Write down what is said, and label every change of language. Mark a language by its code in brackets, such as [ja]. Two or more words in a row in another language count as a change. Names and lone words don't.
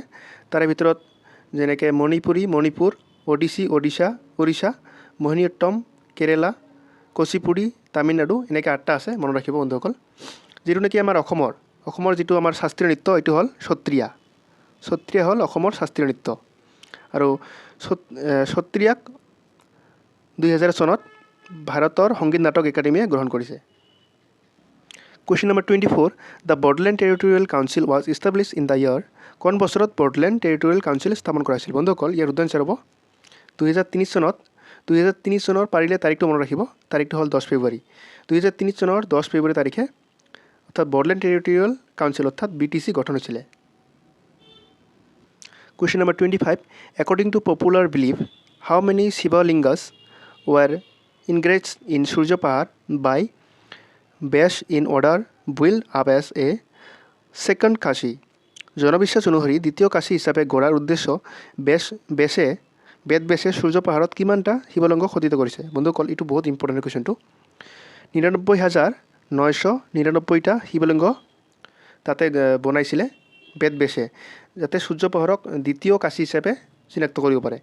[as] তাৰে ভিতৰত যেনেকৈ মণিপুৰী মণিপুৰ, ওডিচি উৰিষ্যা, মোহিনীঅট্টম কেৰেলা, কুচিপুড়ি তামিলনাডু, এনেকৈ 8টা আছে, মনত ৰাখিব বন্ধুসকল। যিটো নেকি আমাৰ অসমৰ যিটো আমাৰ শাস্ত্ৰীয় নৃত্য এইটো হ'ল সত্ৰীয়া। সত্ৰীয়া হ'ল অসমৰ শাস্ত্ৰীয় নৃত্য আৰু সত্ৰীয়াক 2000 চনত ভাৰতৰ সংগীত নাটক একাডেমীয়ে গ্ৰহণ কৰিছে। [en] Question number 24. The Borderland Territorial Council was established in the year. [as] কোন বছৰত বৰ্ডলেণ্ড টেৰিটৰিয়েল কাউন্সিল স্থাপন কৰা হৈছিল? বন্ধুসকল ইয়াৰ উদ্দেশ্য হ'ব 2003 চনত। 2003 চনৰ পাৰিলে তাৰিখটো মনত ৰাখিব। তাৰিখটো হ'ল 10 ফেব্ৰুৱাৰী। 2003 চনৰ 10 ফেব্ৰুৱাৰী তাৰিখে অৰ্থাৎ বৰ্ডলেণ্ড টেৰিটৰিয়েল কাউন্সিল অৰ্থাৎ BTC গঠন হৈছিলে। [en] Question number 25. According to popular belief, how many Shiva lingas were engraved in Surya Pahar by Base in order built up as a second Kashi? [as] জনবিশ্বাস অনুসৰি দ্বিতীয় কাশী হিচাপে গঢ়াৰ উদ্দেশ্য বেদব্যাসে সূৰ্য পাহাৰত কিমানটা শিৱলিংগ খোদিত কৰিছে? বন্ধুসকল এইটো বহুত [en] important questionটো। [as] 99,999টা শিৱলিংগ তাতে বনাইছিলে বেদব্যাসে, যাতে সূৰ্য পাহাৰক দ্বিতীয় কাশী হিচাপে চিনাক্ত কৰিব পাৰে।